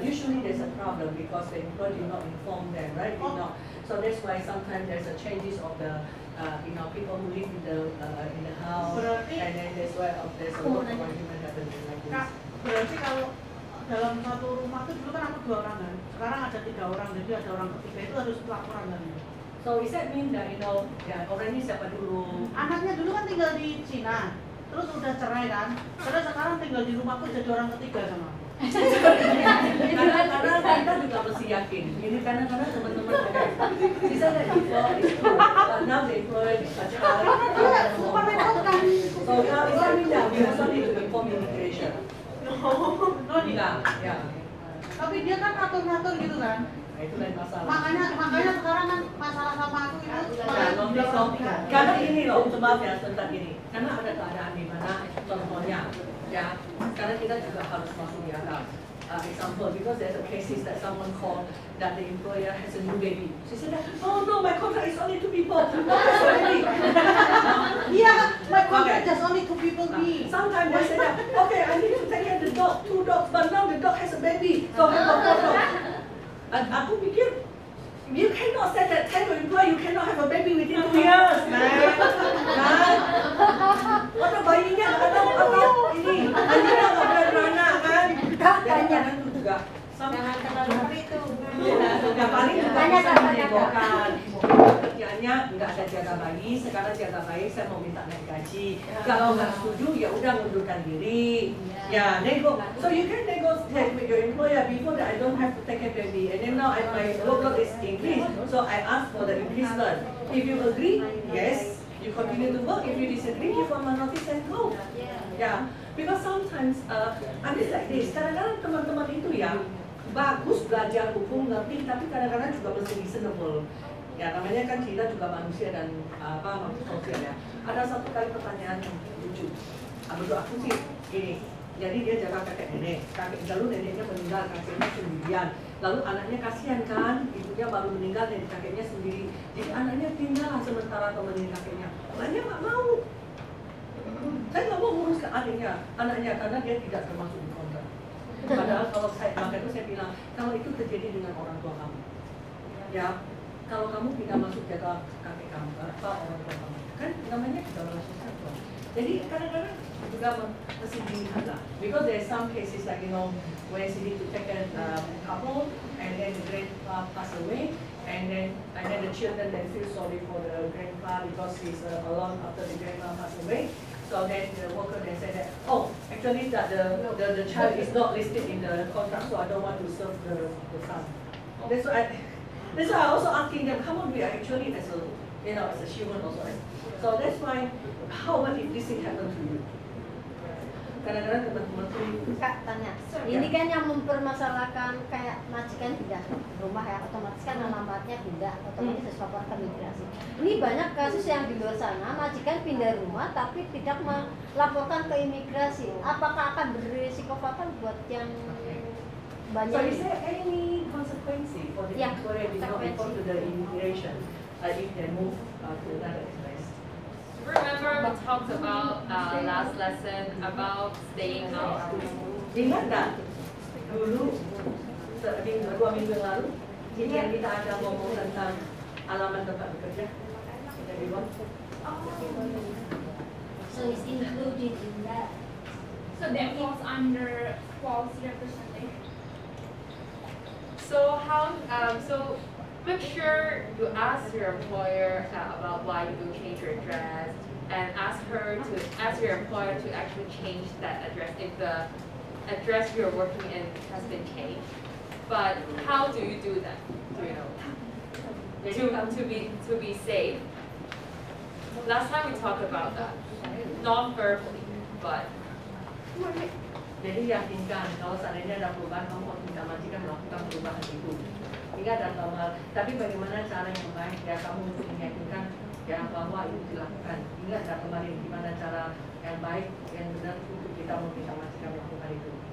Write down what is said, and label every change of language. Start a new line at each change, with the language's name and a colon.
English: Usually there's a problem because the employer did not inform them, right? Did not. So that's why sometimes there's a changes of the people who live in the house, and then that's why there's a lot of argument happening like this.
Indonesian: Berarti kalau dalam satu rumah itu dulu kan aku 2 orang kan, sekarang ada 3 orang, jadi ada orang ketiga itu harus laporan kan.
English: So is that mean that
Indonesian: orang ini siapa dulu? Anaknya dulu kan tinggal di Cina, terus udah cerai kan, terus sekarang tinggal di rumahku jadi orang ketiga sama aku. Karena kita juga mesti yakin. Ini kadang-kadang teman-teman ada. Bisa nggak
English: before
Indonesian: itu,
English: now they employ a child. So now is that mean that we also need to inform immigration?
Indonesian: Enggak, ya. Tapi dia kan ngatur-ngatur gitu kan. Itu lain masalah. Makanya sekarang kan masalah sama aku itu. Karena ini loh, maaf ya tentang ini. Karena ada keadaan di mana contohnya, ya. Karena kita juga harus masuk di akal.
English: Example, because there's a cases that someone called that the employer has a new baby. She said, oh no, my contract is only 2 people. That's a baby. Yeah, my contract just only 2 people be. Sometimes they say that, okay, I need to take care of the dog, 2 dogs, but now the dog has a baby, so I have 4 dogs.
Indonesian: Aku pikir,
English: you cannot say that tell your employer you cannot have a baby within 2 years, man.
Indonesian: Mana bayinya atau ini, anjingnya nggak beranak kan? Kadang-kadang itu juga. Jangan terlalu itu. Ya paling juga bisa menyebolkan. Kerjanya nggak ada jaga bayi, sekarang jaga bayi saya mau minta naik gaji. Kalau nggak setuju ya udah mundurkan diri. Ya, nego.
English: So you can negotiate with your employer before that I don't have to take a baby, and then now my workload is increased, so I ask for the increasement. If you agree, yes, you continue to work. If you disagree, give one month notice and go. Yeah, because sometimes I'm just like this.
Indonesian: Kadang-kadang teman-teman itu ya bagus belajar hukum ngerti, tapi kadang-kadang juga mesti reasonable. Ya namanya kan kita juga manusia dan manusia sosial ya. Ada satu kali pertanyaan yang lucu. Menurut aku sih gini. Jadi dia jaga kakek nenek, lalu neneknya meninggal, kakeknya sendirian. Lalu anaknya kasihan kan, ibunya baru meninggal dan kakeknya sendiri. Jadi anaknya tinggal sementara temenin kakeknya. Anaknya nggak mau. Saya nggak mau ngurus ke anaknya karena dia tidak termasuk di kontrak. Padahal kalau maka itu saya bilang, kalau itu terjadi dengan orang tua kamu, ya kalau kamu tidak masuk jaga kakek kamu, orang tua kamu, kan namanya kita relasi satu. Jadi kadang-kadang juga mesti dilihat lah.
English: Because there's some cases like where she need to take a couple and then the grandpa pass away and then the children then feel sorry for the grandpa because he's alone after the grandpa passed away. So then the worker then said that, oh, actually that the child is not listed in the contract, so I don't want to serve the son. That's why I also asking them, how would we actually as a human also. So that's why, how about if this thing happen to you?
Indonesian: Kadang-kadang teman-teman tuh Kak tanya, ini kan yang mempermasalahkan kayak majikan pindah rumah ya, otomatis kan alamatnya pindah, otomatis harus lapor ke imigrasi. Ini banyak kasus yang di luar sana, majikan pindah rumah tapi tidak melaporkan ke imigrasi. Apakah akan berisiko fatal buat yang banyak?
English: So is there any consequence for the employer did not report to the immigration if they move to another place? Remember we talked about last lesson about staying out.
Indonesian: Ingat tak? dulu, dua minggu yang lalu, ini yang kita ada ngomong tentang alamat tempat bekerja. Jadi
English: So it's included in that. So that falls under false representation. So so make sure you ask your employer about why you change your address, and ask your employer to actually change that address if the address you're working in has been changed. But how do you do that? Do you know? To be safe. Last time we talked about that, not verbally, but.
Indonesian: Jadi yakinkan kalau seandainya ada perubahan, kamu harus minta majikan melakukan perubahan itu. Ingat dan tapi bagaimana cara yang baik ya kamu untuk meyakinkan ya bahwa itu dilakukan. Ingat dan kemarin gimana cara yang baik yang benar untuk kita meminta majikan melakukan itu.